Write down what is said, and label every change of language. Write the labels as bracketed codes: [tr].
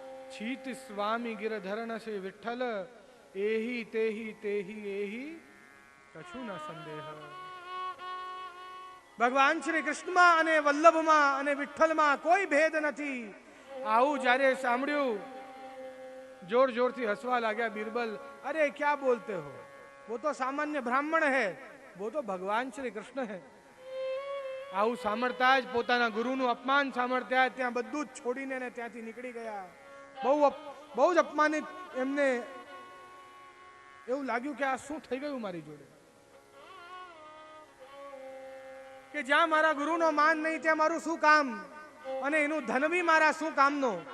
[gu] છીત સ્વામી ગિરધરણ છે વિઠ્ઠલ, એહી તેહી તેહી એહી કછું ન સંદેહ. ભગવાન શ્રી કૃષ્ણમાં અને વલ્લભમાં અને વિઠ્ઠલમાં કોઈ ભેદ નથી. આવું જ્યારે સાંભળ્યું જોર જોરથી હસવા લાગ્યા બીરબલ. [hi] અરે ક્યા બોલતે હો, वो तो सामान्य ब्राह्मण है, वो तो भगवान श्री कृष्ण है. [gu] આવું સાંભળતા જ પોતાના ગુરુનું અપમાન સાંભળતા ત્યાં બધું જ છોડીને ત્યાંથી નીકળી ગયા. બહુ જ અપમાનિત. એમને એવું લાગ્યું કે આ શું થઈ ગયું મારી જોડે, કે જ્યાં મારા ગુરુનો માન નહીં ત્યાં મારું શું કામ, અને એનું ધન બી મારા શું કામનો.